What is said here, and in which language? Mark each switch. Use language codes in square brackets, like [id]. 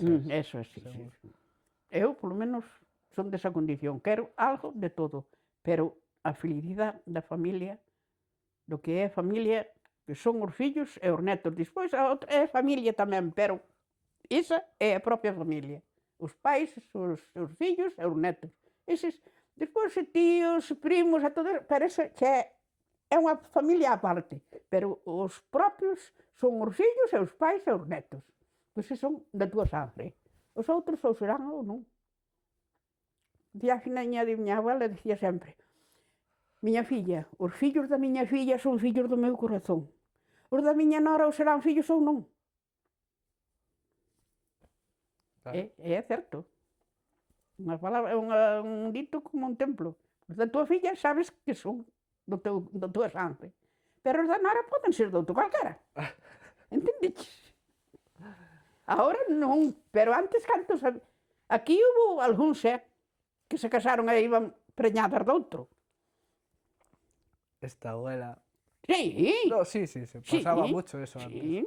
[gl] Eso é, sí. Eu, polo menos, son desa condición. Quero algo de todo. Pero a felicidade da familia, do que é familia, que son os fillos e os netos. Despois a outra é familia tamén, pero esa é a propia familia. Os pais, os fillos e os netos. Eses, despois tíos, primos, e todo, pero eso xa é unha familia aparte. Pero os propios son os fillos e os pais e os netos. Pois son da túa sangre. Os outros ou serán ou non. A finaña de miña abuela dicía sempre: miña filla, os fillos da miña filla son fillos do meu corazón. Os da miña nora ou serán fillos ou non. Claro. É certo. Unha palabra, un dito como un templo. Os da tua filla sabes que son da tua sangre. Pero os da nora poden ser de outro calquera. Entendeches? Ahora non, pero antes cantos... Aquí hubo algúns, que se casaron e iban preñadas de outro. Esta abuela... Sí. [es] No, sí, se pasaba mucho eso antes.